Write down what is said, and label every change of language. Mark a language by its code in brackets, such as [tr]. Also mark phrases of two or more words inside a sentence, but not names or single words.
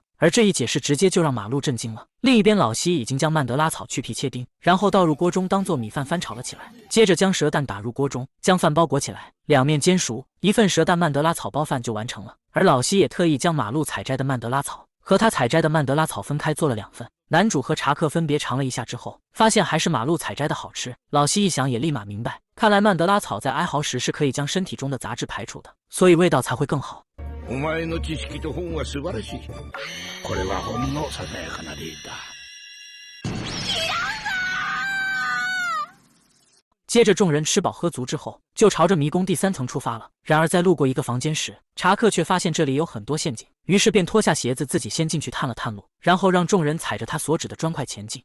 [zh] 而这一解释直接就让马路震惊了。另一边，老西已经将曼德拉草去皮切丁，然后倒入锅中当做米饭翻炒了起来，接着将蛇蛋打入锅中，将饭包裹起来，两面煎熟，一份蛇蛋曼德拉草包饭就完成了。而老西也特意将马路采摘的曼德拉草和他采摘的曼德拉草分开做了2份。男主和查克分别尝了一下之后，发现还是马路采摘的好吃。老西一想也立马明白，看来曼德拉草在哀嚎时是可以将身体中的杂质排除的，所以味道才会更好。 [ja] お前の知識と本は素晴らしい。これはほんのささやかな例だ。 [zh] 接着众人吃饱喝足之后，就朝着迷宫第3层出发了。然而在路过一个房间时，查克却发现这里有很多陷阱，于是便脱下鞋子自己先进去探了探路，然后让众人踩着他所指的砖块前进。